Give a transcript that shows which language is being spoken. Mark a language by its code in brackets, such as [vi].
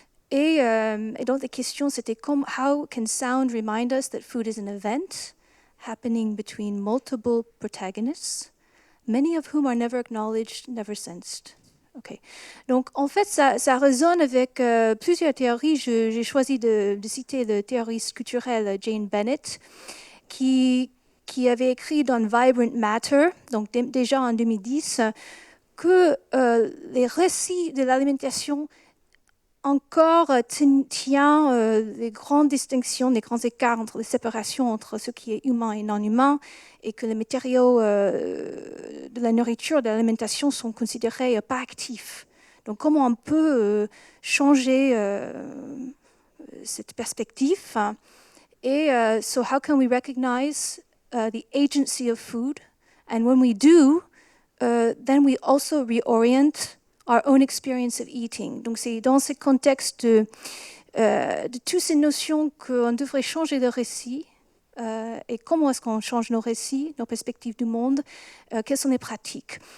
[fr] Et donc, la question, c'était [en] how can sound remind us that food is an event happening between multiple protagonists, many of whom are never acknowledged, never sensed. Okay. [fr] Donc, en fait, ça résonne avec plusieurs théories. J'ai choisi de citer la théoriste culturelle Jane Bennett, qui avait écrit dans Vibrant Matter, donc déjà en 2010, que les récits de l'alimentation encore tient les grandes distinctions, les grands écarts entre les séparations entre ce qui est humain et non humain, et que les matériaux de la nourriture, de l'alimentation sont considérés pas actifs. Donc, comment on peut changer cette perspective? [en] Et so, how can we recognize the agency of food? And when we do, then we also reorient our own experience of eating. [fr] Donc, c'est dans ce contexte de toutes ces notions qu'on devrait changer de récit. Et comment est-ce qu'on change nos récits, nos perspectives du monde, quelles sont les pratiques.